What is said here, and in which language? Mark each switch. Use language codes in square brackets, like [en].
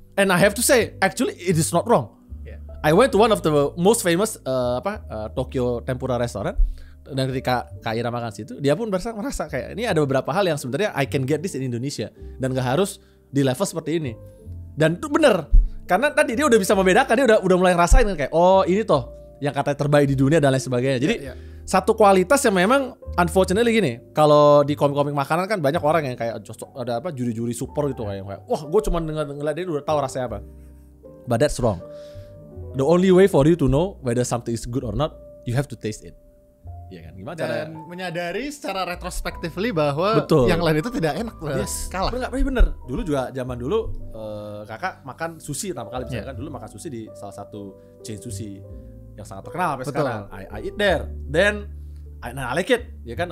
[en] And I have to say, actually it is not wrong. I went to one of the most famous Tokyo tempura restaurant. [id] Dan ketika Kak Ira makan situ, dia pun merasa kayak ini ada beberapa hal yang sebenarnya [en] I can get this in Indonesia [id] dan gak harus di level seperti ini. Dan itu bener, karena tadi dia udah bisa membedakan, dia udah mulai ngerasain kan kayak, oh ini toh yang katanya terbaik di dunia dan lain sebagainya. Jadi satu kualitas yang memang unfortunately gini, kalau di komik-komik makanan kan banyak orang yang kayak ada juri-juri super gitu kayak wah gue cuma ngeliat dia udah tahu rasanya apa. [en] But that's wrong. The only way for you to know whether something is good or not, you have to taste it. [id] Iya kan? Gimana dan menyadari secara retrospectively bahwa yang lain itu tidak enak, kalah. Bener. Dulu juga zaman dulu kakak makan sushi pertama kali misalkan, dulu makan sushi di salah satu chain sushi yang sangat terkenal sampai sekarang. [en] I eat there, then I like it, [id] ya kan.